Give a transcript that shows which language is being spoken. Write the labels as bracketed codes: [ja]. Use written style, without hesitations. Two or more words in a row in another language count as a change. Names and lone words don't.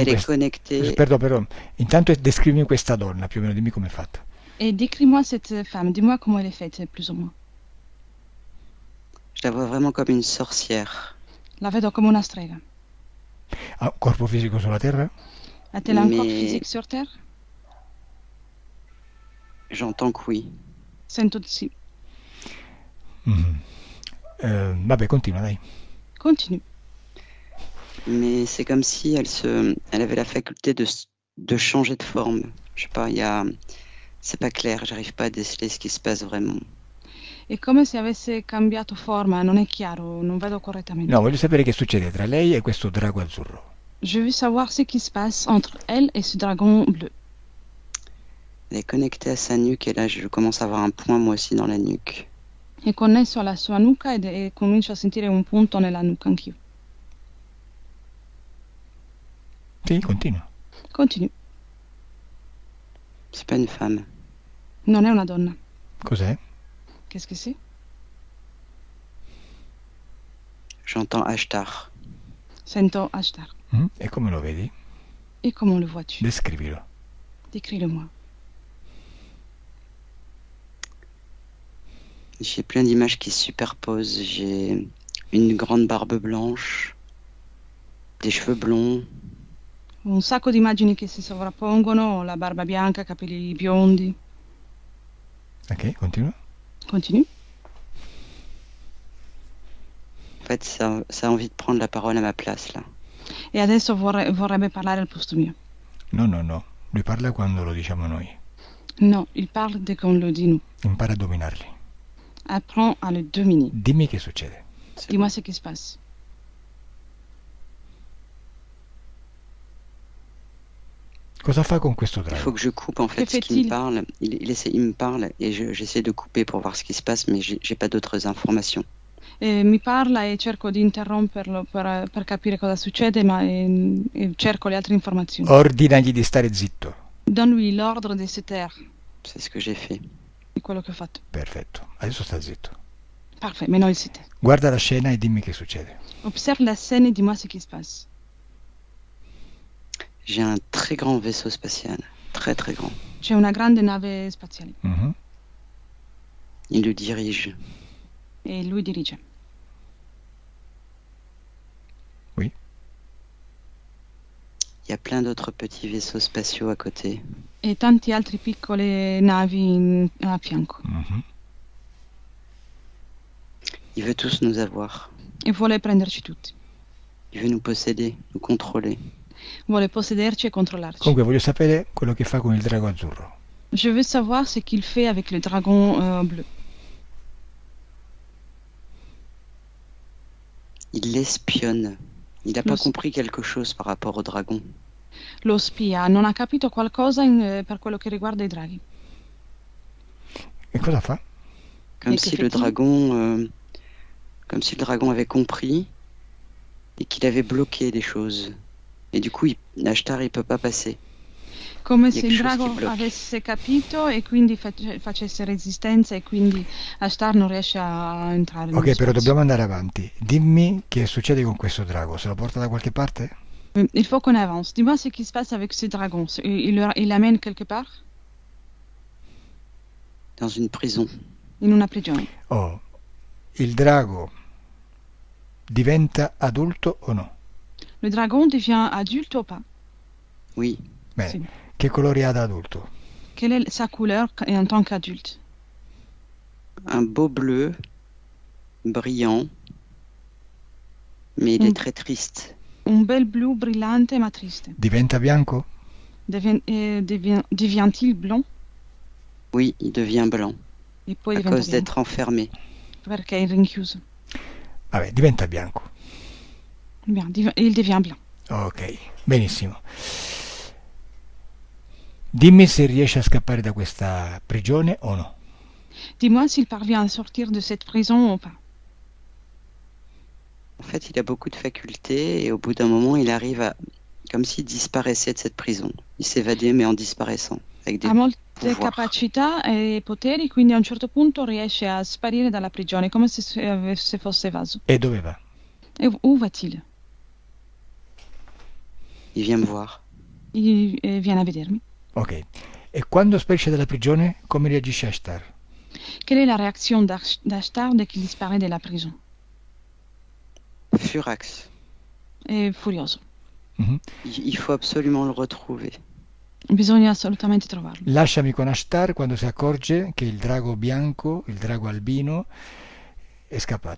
[fr] Elle est [it] questa... [fr] connectée. Perdon. [it] Intanto descrivimi questa donna, più o meno, dimmi com'è fatta. [fr] Et décris-moi cette femme, dis-moi comment elle est faite, plus ou moins. Je la vois vraiment comme une sorcière. [it] La vedo come una strega. Ha un corpo fisico sulla terra? [fr] A-t-elle un corps Mais- physique sur Terre? J'entends que oui. [it] Sento di sì. Vabbè, continua, dai. [fr] Continue. Mais c'est comme si elle avait la faculté de changer de forme. Je sais pas, c'est pas clair, j'arrive pas à déceler ce qui se passe vraiment. [it] È come se avesse cambiato forma, non è chiaro, non vedo correttamente. No, voglio sapere che succede tra lei e questo drago azzurro. [fr] Je veux savoir ce qui se passe entre elle et ce dragon bleu. Elle est connectée à sa nuque et là je commence à avoir un point moi aussi dans la nuque. [it] È connesso alla sua nuca e comincio a sentire un punto nella nuca anch'io. Sì, continua. [fr] Continue. C'est pas une femme. [it] Non è una donna. Cos'è? [fr] Qu'est-ce que c'est? J'entends Ashtar. [it] Sento Ashtar. E come lo vedi? [fr] Et comment le vois-tu? [it] Descrivilo. [fr] Décris-le-moi. J'ai plein d'images qui se superposent. J'ai une grande barbe blanche, des cheveux blonds, [it] Un sacco di immagini che si sovrappongono, la barba bianca, capelli biondi. Ok, continua. [fr] Continue. En fait, ça a envie de prendre la parole à ma place là. [it] E adesso vorrebbe parlare al posto mio. No. Lui parla quando lo diciamo noi. [fr] No, il parle dès qu'on le dit nous. [it] Impara a dominarli. [fr] Apprends à le dominer. [it] Dimmi che succede. [fr] C'est Dis-moi bon. ce qui se passe. [it] Cosa fa con questo [fr] Il faut [it] drago? [fr] que je coupe en fait Que ce qu'il fait-il? me parle. Il me parle et j'essaie de couper pour voir ce qui se passe, mais j'ai pas d'autres informations. [it] Mi parla e cerco di interromperlo per capire cosa succede, ma cerco le altre informazioni. Ordinagli di stare zitto. [fr] Donne-lui l'ordre de se taire, C'est ce que j'ai fait. [it] di quello che ho fatto. Perfetto. Adesso sta zitto. [fr] Parfait, maintenant il se tait. [it] Guarda la scena e dimmi che succede. [fr] Observe la scène et dis-moi ce qui se passe. J'ai un très grand vaisseau spatial, très très grand. [it] C'è una grande nave spaziale Mhm. [fr] Il le dirige. [it] e lui dirige. [fr] Oui. Il y a plein d'autres petits vaisseaux spatiaux à côté. [it] E tanti altri piccole navi a fianco. Mhm. [fr] Il veut tous nous avoir. [it] E vuole prenderci tutti. [fr] Il veut nous posséder, nous contrôler. [it] Vuole possederci e controllarci. Comunque voglio sapere quello che fa con il drago azzurro. [fr] Je veux savoir ce qu'il fait avec le dragon bleu. Il l'espionne. Il n'a pas [it] Lo- [fr] compris quelque chose par rapport au dragon. [it] Lo spia, non ha capito qualcosa per quello che riguarda i draghi. E cosa fa? [fr] Comme Et que si le fait-il? dragon, comme si le dragon avait compris et qu'il avait bloqué des choses. Et du coup, Ashtar, il peut pas passer. [it] Come [fr] Il y a [it] se il [fr] quelque chose [it] drago qui blocca. avesse capito e quindi facesse resistenza e quindi Ashtar non riesce a entrare Ok, nello però spazio. dobbiamo andare avanti. Dimmi che succede con questo drago. Se lo porta da qualche parte? [fr] Il faut qu'on avance. Dis-moi ce qui se passe avec ce dragon. Il l'amène quelque part? Dans une prison. [it] In una prigione. Oh, il drago diventa adulto o no? [fr] Le dragon devient adulte ou pas? Oui, [it] Bene. Sì. Che colori ha da adulto? [fr] Quelle est sa couleur en tant qu'adulte? un beau bleu, brillant, mais il Mm. est très triste. [it] Un bel blu brillante ma triste. Diventa bianco? [fr] Devient-il blanc? Oui, il devient blanc [it] E poi [fr] à [it] diventa [fr] cause [it] bianco. [fr] d'être enfermé. [it] Perché è rinchiuso. Vabbè, diventa bianco. [fr] Bien, il devient blanc. [it] Ok, benissimo. Dimmi se riesce a scappare da questa prigione o no. [fr] Dis-moi s'il parvient à sortir de cette prison ou pas. En fait, il a beaucoup de facultés et au bout d'un moment, il arrive à... comme s'il disparaissait de cette prison. Il s'évadait mais en disparaissant. Avec des... [it] Ha molte [fr] pouvoir. [it] capacità e poteri, quindi a un certo punto riesce a sparire dalla prigione, come se fosse evaso. E dove va? [fr] E où va-t-il? Il vient me voir. [it] Il viene a vedermi. Ok. E quando sparisce dalla prigione, come reagisce Ashtar? [fr] Quelle est la réaction d'Ashtar dès qu'il disparaît de la prison? Furax. [it] È furioso. Mhm. [fr] Il faut absolument le retrouver. [it] Bisogna assolutamente trovarlo. Lasciami con Ashtar quando si accorge che il drago bianco, il drago albino, è scappato.